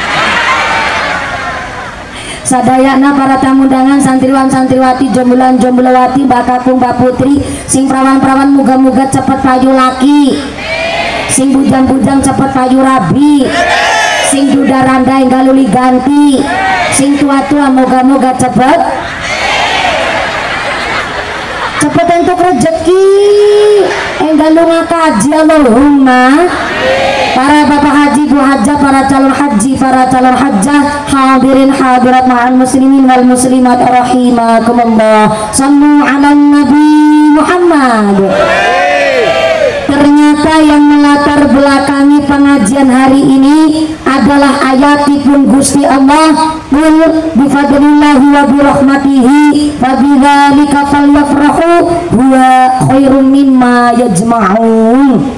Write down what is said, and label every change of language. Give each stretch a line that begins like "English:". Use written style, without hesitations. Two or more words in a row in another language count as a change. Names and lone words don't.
Javanese: Sadayana para tamu undangan, santriwan santriwati, jombulan jombulawati, mbak kakung mbak putri, sing perawan-perawan muga-muga cepet payu laki, sing bujang-bujang cepet payu rabi, sing duda randai galuli ganti, sing tua-tua moga-moga cepet untuk rezeki enggalu ngakaji Allahumma.
Indonesian: Para bapak haji, bu hajah, para calon haji, para calon hajjah,
Arabic: حاضرين حاضرات مع المسلمين والمسلمات رحمكم الله. صلوا على النبي محمد.
Indonesian: Ternyata yang melatar belakangi pengajian hari ini adalah
Javanese: ayatipun Gusti Allah,
Arabic: قل بفضل الله وبرحمته فبذلك فليفرحوا هو خير مما يجمعون.